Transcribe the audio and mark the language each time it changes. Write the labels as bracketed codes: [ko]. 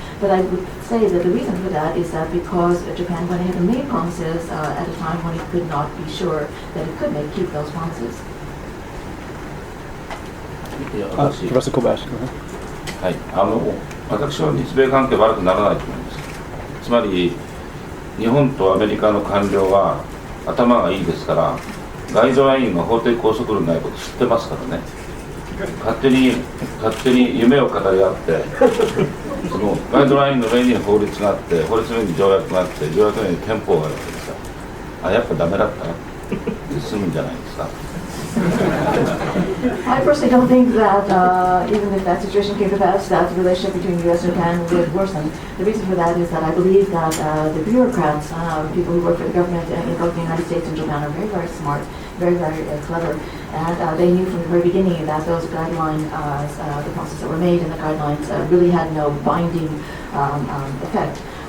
[en] But I would say that the reason for that is that because Japan went ahead and made promises at a time when it could not be sure that it could keep those promises. Professor Kobayashi, go ahead. [ja] はい、私は日米関係悪くならないと思います。つまり日本とアメリカの官僚は頭がいいですから、ガイドラインが法的拘束力ないこと知ってますからね。勝手に夢を語り合ってそのガイドラインの上に法律があって、法律の上に条約があって、条約の上に憲法があるわけですよ。やっぱダメだったなって済むんじゃないですか。 [en] I personally don't think that even if that situation came to pass, that the relationship between the U.S. and Japan would worsen. The reason for that is that I believe that the bureaucrats, people who work for the government in both the United States and Japan, are very, very smart, very, very clever, and they knew from the very beginning that those guidelines, the promises that were made in the guidelines, really had no binding effect.